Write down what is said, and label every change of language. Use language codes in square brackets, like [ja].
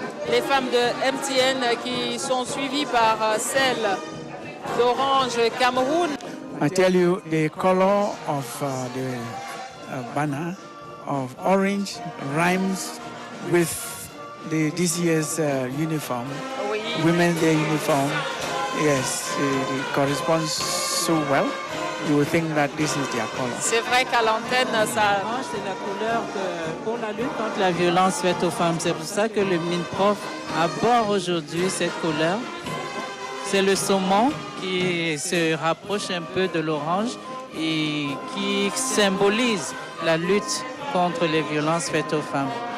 [fr] Les femmes de MTN qui sont suivies par celles d'Orange Cameroun. [en] I tell you, the color of the banner of orange rhymes with this year's uniform, [fr] Oui. [en] Women's Day uniform. Yes, it corresponds so well. You would think that this is their color. [fr] C'est vrai qu'à l'antenne, ça... Orange, c'est la couleur pour la lutte contre la violence faite aux femmes. C'est pour ça que le MINPROF aborde aujourd'hui cette couleur. C'est le saumon qui se rapproche un peu de l'orange et qui symbolise la lutte contre les violences faites aux femmes.